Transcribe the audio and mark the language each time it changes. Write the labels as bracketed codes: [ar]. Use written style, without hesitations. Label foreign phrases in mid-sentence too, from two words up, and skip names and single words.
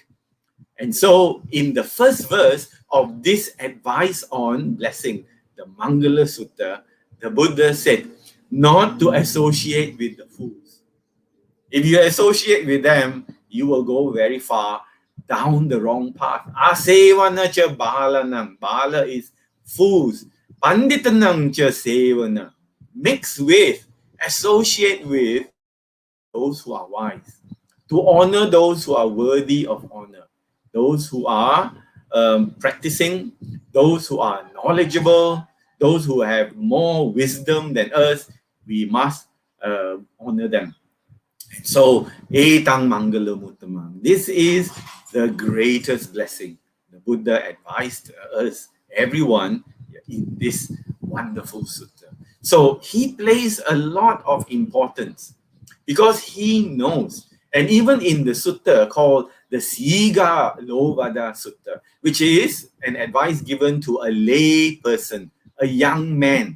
[en] And so in the first verse of this advice on blessing, the Mangala Sutta, the Buddha said not to associate with the fools. If you associate with them, you will go very far down the wrong path. [pi] Asevana cha balanam. Bala [en] is fools. [pi] Panditanam cha sevana. [en] Mix with, associate with those who are wise. To honor those who are worthy of honor. Those who are practicing, those who are knowledgeable, those who have more wisdom than us, we must honor them. So, [pi] etang mangala muttamang. [en] This is the greatest blessing. The Buddha advised us, everyone, in this wonderful sutta. So, he places a lot of importance because he knows. And even in the sutta called the Siga Lovada Sutta, which is an advice given to a lay person, a young man.